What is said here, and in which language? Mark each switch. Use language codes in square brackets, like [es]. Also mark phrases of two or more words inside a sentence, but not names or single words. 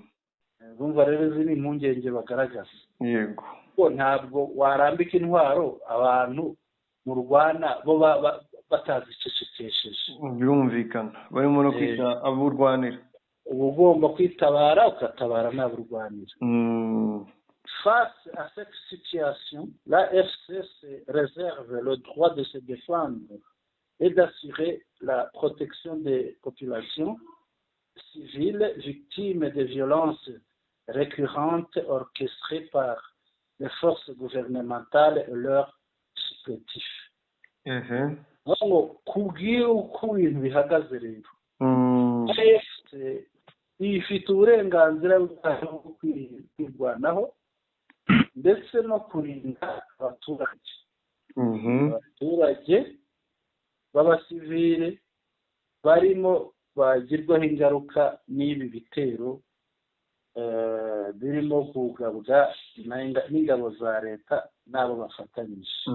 [rw] Bumva rero izi ni impungenge bagaragaza. Yego. Ko ntabwo warambika intwaro abantu mu Rwanda bo batazicecekesheje. Byumvikana barimo no kwita aburwanira, uba ugomba kwitabara ugatabara n'aburwanira. [fr] Face à cette situation, la FCC réserve le droit de se défendre et d'assurer la protection des populations civiles victimes de violences récurrentes orchestrées par les forces gouvernementales et leurs supplétifs. [rw] Kubwira uko ibintu bihagaze rero, AFC ifite uburenganzira bwo kwirwanaho ndetse no kurinda abaturage. Abaturage b'abasivile barimo bagirwaho ingaruka n'ibi bitero birimo kugabwa n'ingabo za leta n'abo bafatanyije.